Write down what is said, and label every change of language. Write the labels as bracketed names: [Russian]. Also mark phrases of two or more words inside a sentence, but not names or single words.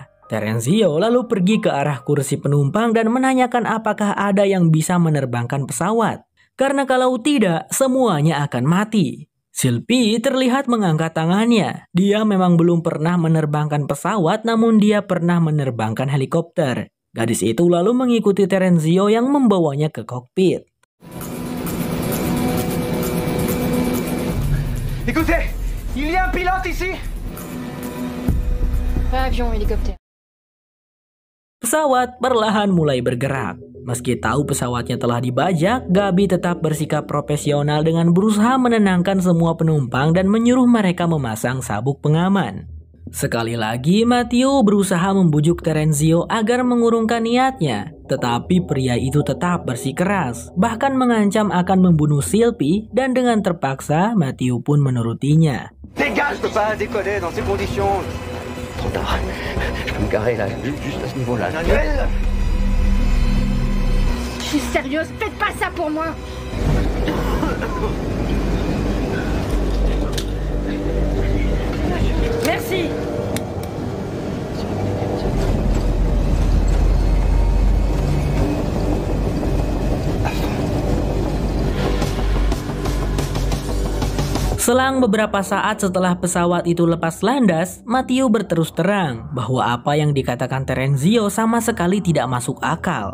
[Indonesian] Terenzio lalu pergi ke arah kursi penumpang dan menanyakan apakah ada yang bisa menerbangkan pesawat. Karena kalau tidak, semuanya akan mati. Sylvie terlihat mengangkat tangannya. Dia memang belum pernah menerbangkan pesawat, namun dia pernah menerbangkan helikopter. Gadis itu lalu mengikuti Terenzio yang membawanya ke kokpit. [French] Écoutez, il y a un pilote ici. Avion, hélicoptère. [Indonesian] Pesawat perlahan mulai bergerak. Meski tahu pesawatnya telah dibajak, Gabi tetap bersikap profesional dengan berusaha menenangkan semua penumpang dan menyuruh mereka memasang sabuk pengaman. Sekali lagi, Matthew berusaha membujuk Terenzio agar mengurungkan niatnya. Tetapi pria itu tetap bersikeras, bahkan mengancam akan membunuh Sylvie, dan dengan terpaksa Matthew pun menurutinya. [French] Dégage, je peux pas décoller dans ces conditions. Trop tard. Je peux me garer là, juste à ce niveau-là. Manuel, Je suis sérieuse, faites pas ça pour moi. Merci. [Indonesian] Selang beberapa saat setelah pesawat itu lepas landas, Matthew berterus terang bahwa apa yang dikatakan Terenzio sama sekali tidak masuk akal.